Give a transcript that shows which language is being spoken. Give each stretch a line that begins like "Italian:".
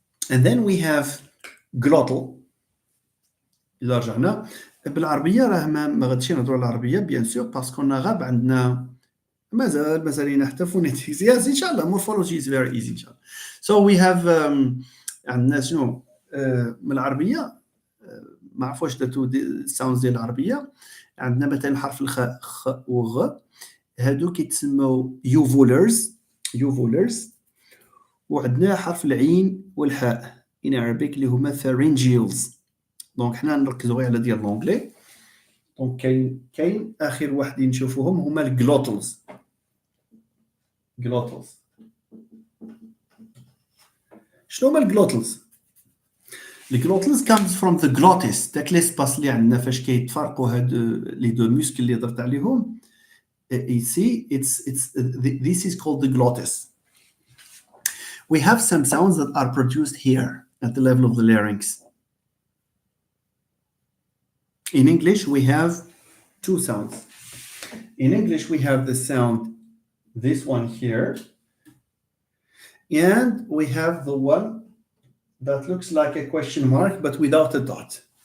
English: And then we have glottal.
Arabic: إذا رجعنا بالعربية راه ما غاديش نهضروا على العربية بيان سور باسكو غاب عندنا مازال لينا حتى phonetics. Yes, إن شاء الله
English: morphology is very easy
Arabic: إن شاء الله. So we have عندنا شنو من العربيه، ما عرفوش درتو الساوندز ديال العربيه. عندنا مثلا حرف الخاء خ وغ، هادو كيتسموا يوفولرز، يوفولرز. وعندنا حرف العين والحاء in Arabic اللي هما pharyngeals. دونك حنا نركزوا غير على ديال لونجلي. دونك كاين اخر واحدين نشوفوهم هما الجلوتلز. جلوتلز شنو هما الجلوتلز؟ الجلوتلز
English: comes from the glottis،
Arabic: داك ليسباس اللي عندنا فاش كيتفرقوا هاد لي دو موسكل اللي درت عليهم.
English: You see, this is called the glottis. We have some sounds that are produced here at the level of the larynx. In English, we have two sounds. In English, we have the sound, this one here, and we have the one that looks like a question mark but without a dot.